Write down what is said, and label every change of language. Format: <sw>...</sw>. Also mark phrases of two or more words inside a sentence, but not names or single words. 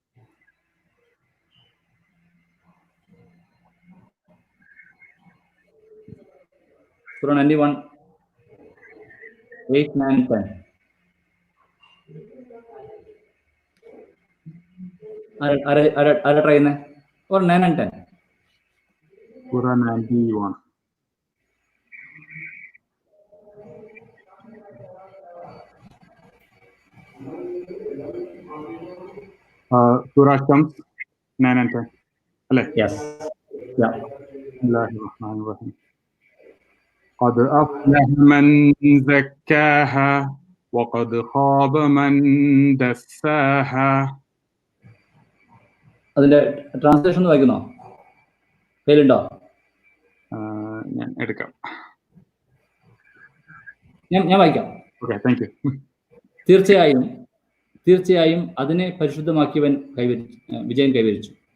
<ml>സൂറ 91, 8, 9, 10. ആരാ ട്രൈ ചെയ്യുന്നത്?</ml> <en>or 9 and 10? Surah 91. Surah Shams 9 and 10. Yes. Yeah.</en> <ar>بسم الله الرحمن الرحيم. قد أفلح من زكاها وقد خاب من دساها.</ar> <ml>അതിന്റെ ട്രാൻസ്ലേഷൻ വായിക്കുന്നോ? കയ്യിലുണ്ടോ? ഞാൻ എടുക്കാം. ഞാൻ വായിക്കാം.</ml> <en>okay, thank you.</en> <ml>തീർച്ചയായും അതിനെ പരിശുദ്ധമാക്കിയവൻ വിജയം കൈവരിച്ചു.</ml>